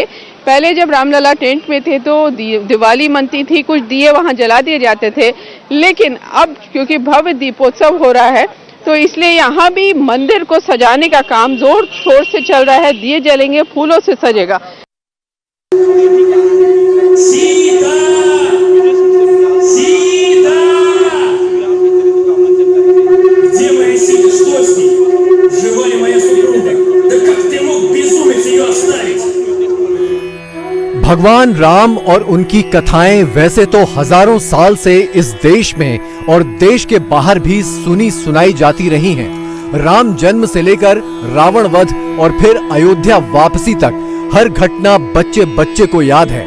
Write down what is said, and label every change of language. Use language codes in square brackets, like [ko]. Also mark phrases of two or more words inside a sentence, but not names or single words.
[hi] पहले जब रामलला टेंट में थे तो दिवाली मनती थी, कुछ दिए वहाँ जला दिए जाते थे, लेकिन अब क्योंकि भव्य दीपोत्सव हो रहा है तो इसलिए यहाँ भी मंदिर को सजाने का काम जोर शोर से चल रहा है। दिए जलेंगे, फूलों से सजेगा। [ru] सीता सीता где моя Сита, что с ней? Жива ли моя супруга? Да как ты мог, безумец, ее оставить? [hi] भगवान राम और उनकी कथाएं वैसे तो हजारों साल से इस देश में और देश के बाहर भी सुनी सुनाई जाती रही हैं। राम जन्म से लेकर रावण वध और फिर अयोध्या वापसी तक हर घटना बच्चे बच्चे को याद है।